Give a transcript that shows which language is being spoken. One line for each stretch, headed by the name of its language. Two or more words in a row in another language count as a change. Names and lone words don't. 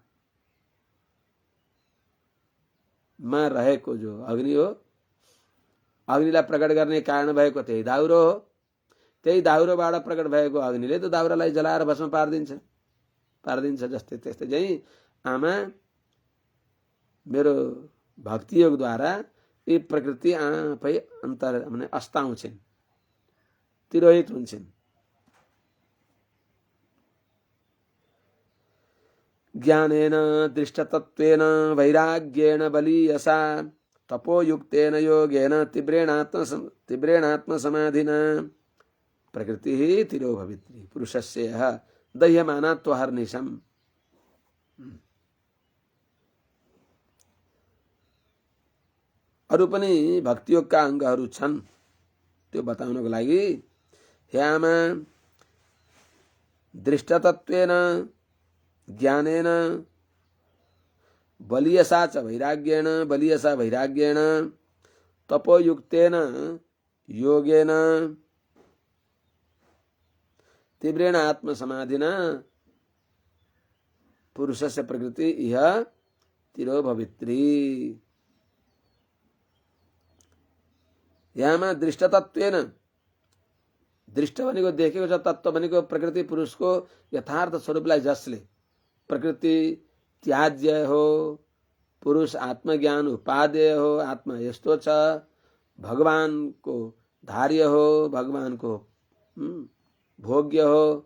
Nepali: मा रहेको जो अग्नि हो, अग्निलाई प्रकट गर्ने कारण भएको त्यही दाउरो हो, त्यही दाउरोबाट प्रकट भएको अग्निले त दाउरालाई जलाएर भस्म पारिदिन्छ। जस्तै त्यस्तै चाहिँ आमा मेरो भक्ति योग द्वारा यी प्रकृति आफै अन्तर माने अस्ताउँछिन्, तिरोहित हुन्छन्।
Sanskrit: ज्ञानेन दृष्टतत्वेन वैराग्येण बलीयसा तपोयुक्तेन योगेन तीव्रेणात्म समाधिना प्रकृति तिरो भवित्री पुरुषस्य दह्यमानात्वहर्निशम्।
Nepali: अरू पनि भक्तियोगका अङ्गहरू छन्, त्यो बताउनको लागि ह्यामा
Sanskrit: दृष्टतत्वेन ज्ञानेन बलियसा च वैराग्येण, बलियसा वैराग्येण तपोयुक्तेन योगेन तीव्रेण आत्मसमाधिना पुरुषस्य प्रकृति इह तिरो भवित्री।
Nepali: यहाँमा दृष्टतत्वेन, दृष्ट भनेको देखेको छ, तत्व भनेको प्रकृति पुरुषको यथार्थ स्वरूपलाई जसले, प्रकृति त्याज्य हो, पुरुष आत्मज्ञान उपादेय हो, आत्मा यस्तो छ, भगवानको धार्य हो, भगवानको भोग्य हो,